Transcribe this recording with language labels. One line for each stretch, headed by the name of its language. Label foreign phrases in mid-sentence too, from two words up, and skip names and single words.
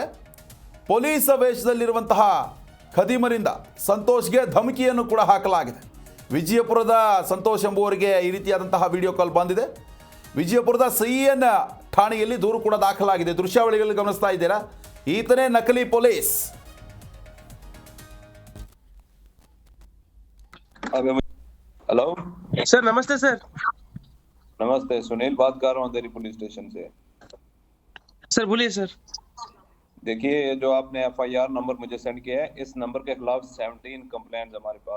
Kannada: ಪೊಲೀಸ್ ವೇಷದಲ್ಲಿರುವಂತಹ ಖದೀಮರಿಂದ ಸಂತೋಷ್ಗೆ ಧಮಕಿಯನ್ನು ಕೂಡ ಹಾಕಲಾಗಿದೆ. ವಿಜಯಪುರದ ಸಂತೋಷ್ ಎಂಬುವರಿಗೆ ಈ ರೀತಿಯಾದಂತಹ ವಿಡಿಯೋ ಕಾಲ್ ಬಂದಿದೆ. ವಿಜಯಪುರದ CN ಠಾಣೆಯಲ್ಲಿ ದೂರು ಕೂಡ ದಾಖಲಾಗಿದೆ. ದೃಶ್ಯಾವಳಿಗಳಲ್ಲಿ ಗಮನಿಸ್ತಾ ಇದ್ದೀರಾ, ಈತನೇ ನಕಲಿ ಪೊಲೀಸ್.
Hindi: हेलो सर, नमस्ते सर। नमस्ते, सुनील बात कर रहा हूँ अंधेरी पुलिस स्टेशन से। सर बोलिए सर। देखिए, ये जो आपने FIR नंबर मुझे सेंड किया है, इस नंबर के खिलाफ 17 कंप्लेंट्स हमारे पास।